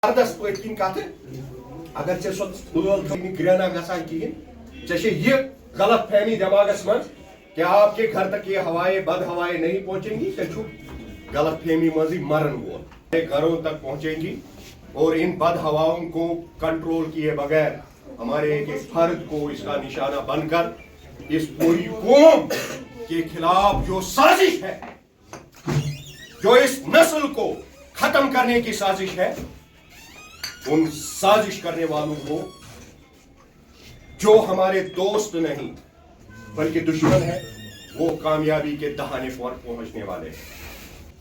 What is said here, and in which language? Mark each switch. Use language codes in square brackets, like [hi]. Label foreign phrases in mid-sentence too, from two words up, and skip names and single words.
[ks] زبردست پٲٹھۍ کِنۍ کتھٕ اگر ژےٚ سۄ ٲل تھٲومٕتۍ گرٛینا گژھان کِہیٖنۍ ژےٚ چھے یہِ غلط فہمی دٮ۪ماغس منٛز [ur] کہ آپ کے گھر تک یہ ہوائیں بد ہوائیں نہیں پہنچیں گی [ks] ژےٚ چھُکھ غلط فہمی منٛزٕے مرن وول [ur] گھروں تک پہنچیں گی اور ان بد ہواؤں کو کنٹرول کیے بغیر ہمارے ایک ایک فرد کو اس کا نشانہ بن کر اس پوری قوم کے خلاف جو سازش ہے جو اس نسل کو ختم کرنے کی سازش ہے ان سازش کرنے والوں کو جو ہمارے دوست نہیں بلکہ دشمن ہے وہ کامیابی کے دہانے پر پہنچنے والے ہیں.